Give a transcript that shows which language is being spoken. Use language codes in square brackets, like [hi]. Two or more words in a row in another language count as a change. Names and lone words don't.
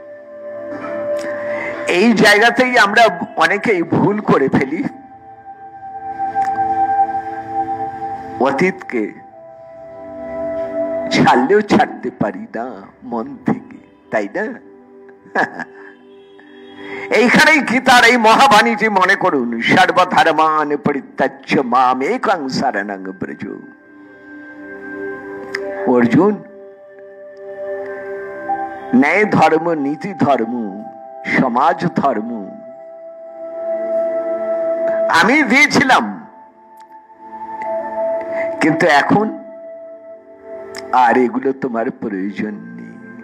[bn] এই জায়গাতেই আমরা অনেকেই ভুল করে ফেলি। অতীতকে ছাড়লেও ছাড়তে পারি না মন থেকে, তাই না? এইখানেই গীতার এই মহাবাণীটি মনে করুন, [sa] सर्वधर्मान परित्याज्य मामेकं शरणं व्रज। [bn] অর্জুন, ন্যায় ধর্ম, নীতি ধর্ম, সমাজ ধর্ম আমি দিয়েছিলাম, কিন্তু এখন আর এগুলো তোমার প্রয়োজন নেই।